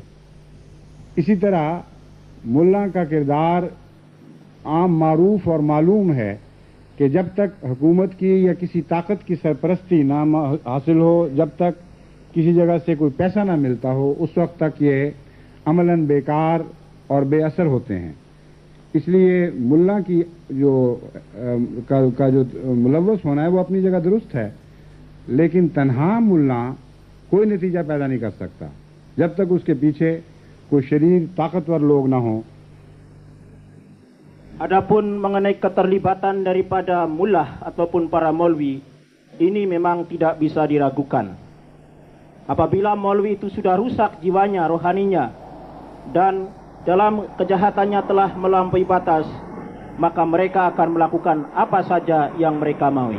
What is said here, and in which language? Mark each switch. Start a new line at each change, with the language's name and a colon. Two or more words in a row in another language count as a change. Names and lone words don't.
Urdu: اسی طرح ملا کا کردار عام معروف اور معلوم ہے کہ جب تک حکومت کی یا کسی طاقت کی سرپرستی نہ حاصل ہو، جب تک کسی جگہ سے کوئی پیسہ نہ ملتا ہو، اس وقت تک یہ عملاً بیکار اور بے اثر ہوتے ہیں. اس لیے ملا کی جو ملوث ہونا ہے وہ اپنی جگہ درست ہے، لیکن تنہا ملا کوئی نتیجہ پیدا نہیں کر سکتا جب تک اس کے پیچھے کوئی شریر طاقتور لوگ نہ ہو.
Malay: Adapun mengenai keterlibatan daripada mullah ataupun para maulwi, ini memang tidak bisa diragukan. Apabila maulwi itu sudah rusak jiwanya, rohaninya, dan dalam kejahatannya telah melampaui batas, maka mereka akan melakukan apa saja yang mereka maui.